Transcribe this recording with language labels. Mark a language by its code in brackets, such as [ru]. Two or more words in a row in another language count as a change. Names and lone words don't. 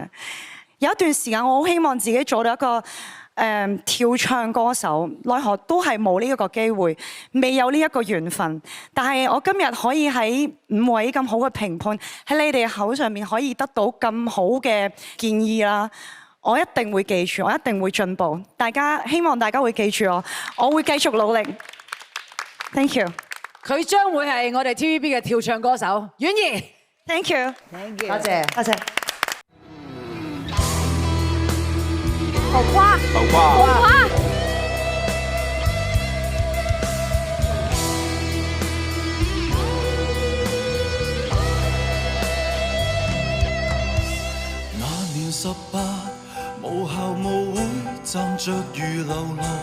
[yue] 有一段時間我好希望自己做到一個跳唱歌手，奈何都係冇呢一個機會，未有呢一個緣分。但係我今日可以喺5位咁好嘅評判喺你哋口上面可以得到咁好嘅建議啦。我一定會記住，我一定會進步。希望大家會記住我會繼續努力。 [en] Thank you。 [yue] 佢將會係我哋 TVB 嘅跳唱歌手，婉兒。 [en] Thank you。 [yue] 多謝。多謝。桃花。桃花。桃花。那年18，無校無會，站着如流浪。